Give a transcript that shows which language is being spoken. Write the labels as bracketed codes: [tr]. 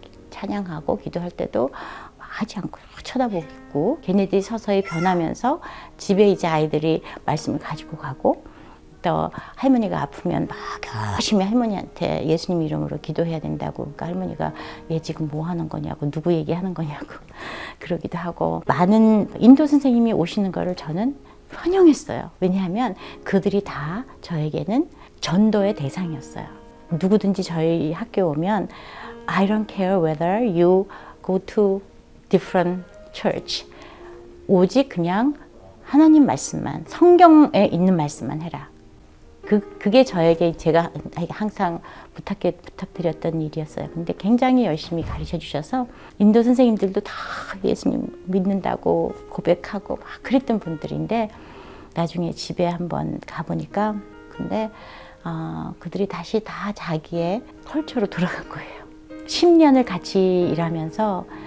[ko] 찬양하고 기도할 때도 하지 않고 쳐다보고 있고 걔네들이 서서히 변하면서 집에 이제 아이들이 말씀을 가지고 가고 또 할머니가 아프면 막 열심히 할머니한테 예수님 이름으로 기도해야 된다고. 그러니까 할머니가 얘 지금 뭐 하는 거냐고 누구 얘기하는 거냐고 그러기도 하고 많은 인도 선생님이 오시는 거를 저는 환영했어요. 왜냐하면 그들이 다 저에게는 전도의 대상이었어요. 누구든지 저희 학교 오면 [en] I don't care whether you go to different church. [ko] 오직 그냥 하나님 말씀만, 성경에 있는 말씀만 해라. 그게 저에게 제가 항상 부탁드렸던 일이었어요. 근데 굉장히 열심히 가르쳐 주셔서 인도 선생님들도 다 예수님 믿는다고 고백하고 막 그랬던 분들인데 나중에 집에 한번 가보니까 근데 그들이 다시 다 자기의 컬처로 돌아간 거예요. 10년을 같이 일하면서